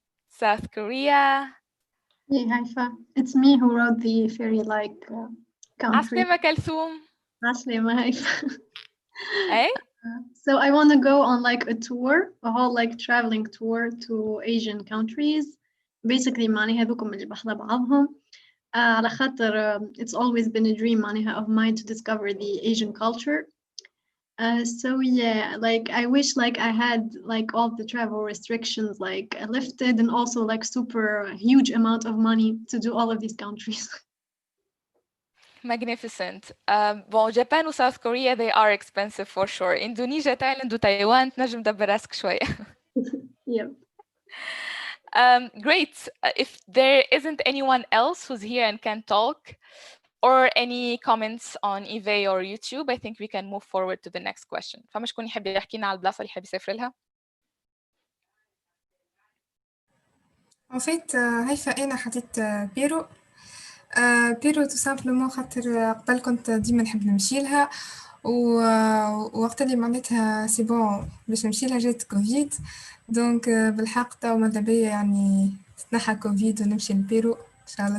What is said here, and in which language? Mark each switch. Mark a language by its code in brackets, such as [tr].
[en] South Korea. Hey, Haifa. It's me who wrote the fairy-like country. [ar] عسلامة كلثوم. عسلامة, Haifa. [en] Hey? So I want to go on like a tour, a whole like traveling tour to Asian countries. [ar] Basically معناها هذوكم اللي بحضر بعضهم. على خاطر [en] it's always been a dream معناها of mine to discover the Asian culture. So yeah, like I wish like I had like all the travel restrictions like lifted and also like super huge amount of money to do all of these countries. Magnificent. Well, Japan و South Korea, they are expensive for sure. [ar] Indonesia, Thailand و Taiwan تنجم تدبر راسك شوية. [en] Yep. Great. If there isn't anyone else who's here and can talk, or any comments on eBay or YouTube, I think we can move forward to the next question. [ar] فما شكون يحب يحكي لنا على البلاصة اللي يحب يسافر لها؟ [fr] En fait [ar] هيفا انا حطيت بيرو. بيرو تو سامبلومون خاطر قبل كنت ديما نحب نمشي لها، ووقت اللي معناتها سي بون باش نمشي لها جات كوفيد، دونك بالحق توا ماذا بيا يعني تتنحى كوفيد ونمشي لبيرو ان شاء الله.